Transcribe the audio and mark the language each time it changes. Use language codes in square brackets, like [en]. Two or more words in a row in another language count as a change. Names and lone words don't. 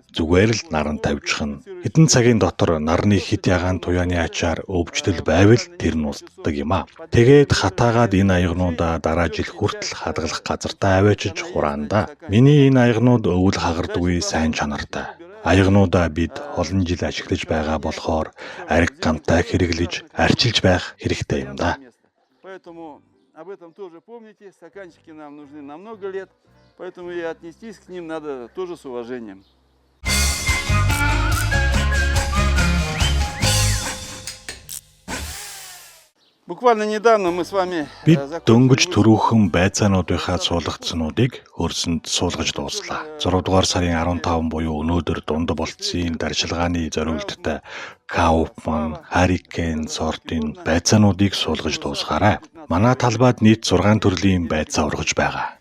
[mn] Зүгээр л наран тавьчихна. Хэдэн цагийн дотор нарны хит ягаан туяаны ачаар өвчлөл байвал тэр нь устдаг юм аа. Тэгээд хатаагаад энэ аягнуудаа дараа жил хүртэл хадгалах газартаа аваачиж хураанда. Миний энэ аягнууд өвөл хагардгүй сайн чанартай. Аягнуудаа бид олон жил ашиглаж байгаа болохоор ариг гамтай хэрэглэж арчилж байх хэрэгтэй юм да. [ru] Поэтому об этом тоже помните, стаканчики нам нужны на много лет, поэтому и отнестись к ним надо тоже с уважением. Буквально недавно мы с вами [mn] Бид дөнгөж төрүүхэн байцаануудынхаа суулгацнуудыг хөрсөнд суулгаж дууслаа. 6 дугаар сарын 15 буюу өнөөдөр дунд болцсон дарчилгааны зориулттай Kaufman, Hurricane сортын байцаануудыг суулгаж дуусгаарай. Манай талбайд нийт 6 төрлийн байцаа ургаж байгаа.